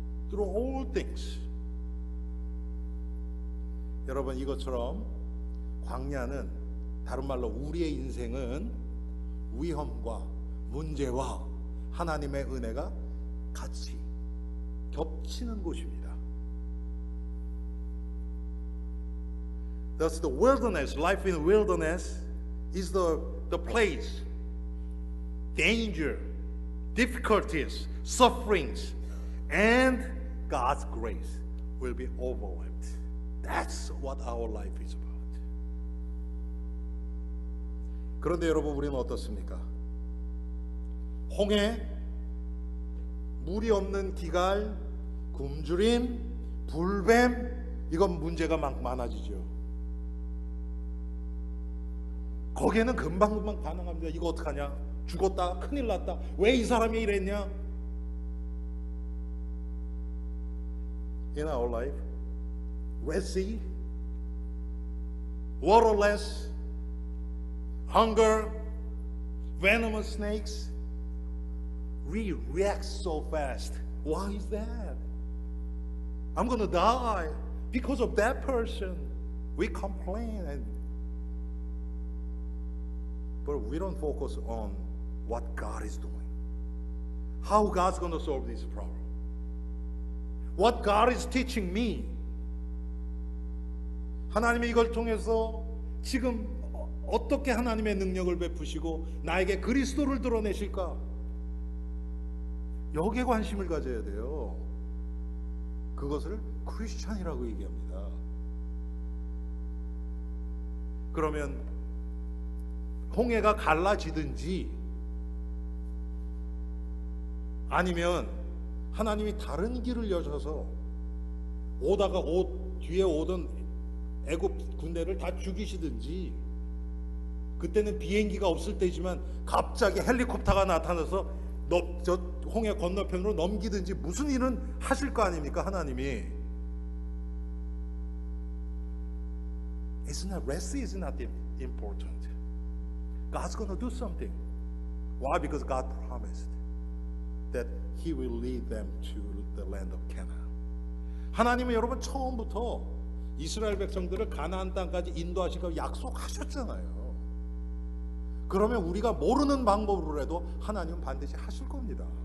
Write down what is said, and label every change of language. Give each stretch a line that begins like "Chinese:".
English: Through all things.
Korean: 여러분, 이것처럼 광야는 다른 말로 우리의 인생은 위험과 문제와 하나님의 은혜가 같이 겹치는 곳입니다.
English: Thus, the wilderness, life in wilderness, is the place, danger, difficulties, sufferings, and God's grace will be overlapped. That's what our life is about.
Korean: 그런데 여러분, 우리는 어떻습니까? 홍해, 물이 없는 기갈, 굶주림, 불뱀, 이건 문제가 많아지죠. 거기에는 금방금방 반응합니다. 이거 어떡하냐? 죽었다, 큰일 났다, 왜 이 사람이 이랬냐?
English: In our life, Red Sea, waterless, hunger, venomous snakes, we react so fast. Why is that? I'm going to die because of that person. We complain, but we don't focus on what God is doing. How God's going to solve this problem. What God is teaching me.
Korean: 하나님이 이걸 통해서 지금 어떻게 하나님의 능력을 베푸시고 나에게 그리스도를 드러내실까? 여기에 관심을 가져야 돼요. 그것을 크리스찬이라고 얘기합니다. 그러면 홍해가 갈라지든지 아니면 하나님이 다른 길을 여셔서 오다가 뒤에 오던 애굽 군대를 다 죽이시든지, 그때는 비행기가 없을 때지만 갑자기 헬리콥터가 나타나서 저 홍해 건너편으로 넘기든지 무슨 일은 하실 거 아닙니까, 하나님이?
English: It's not, Red Sea is not important. God's going to do something. Why? Because God promised that He will lead them to the land of Canaan.
Korean: 하나님은 여러분 처음부터 이스라엘 백성들을 가나안 땅까지 인도하시고 약속하셨잖아요. 그러면 우리가 모르는 방법으로라도 하나님은 반드시 하실 겁니다.